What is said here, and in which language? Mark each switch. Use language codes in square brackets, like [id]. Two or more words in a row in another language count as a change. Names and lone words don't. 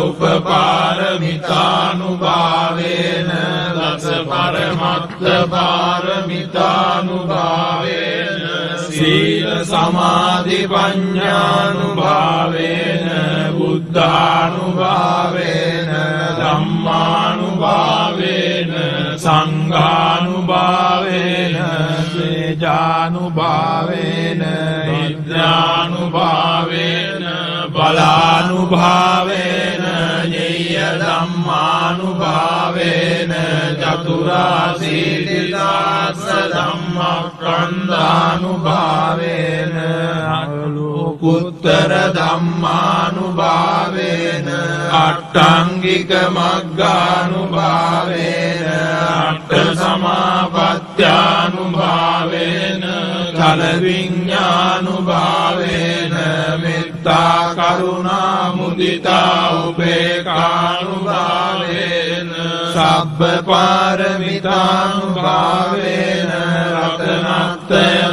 [pi] උපපාරමිතානුභාවේන දස පරමත්ත පාරමිතානුභාවේන සීල සමාධි පඤ්ඤානුභාවේන බුද්ධානුභාවේන ධම්මානුභාවේන සංඝානුභාවේන තේජානුභාවේන විද්‍යානුභාවේන බලානුභාවේන ඤේය ධම්මානුභාවේන චතුරාසීතිදාස ධම්මස්කන්ධානුභාවේන අලෝකුත්තර ධම්මානුභාවේන අට්ඨංගික මග්ගානුභාවේන අට්ඨ සමාපත්ත්‍යානුභාවේන ඵල විඤ්ඤානුභාවේන මෙත්තා කරුණා මුදිතා උපේක්ඛානුභාවේන සබ්බ පාරමිතානුභාවේන රතනත්‍රය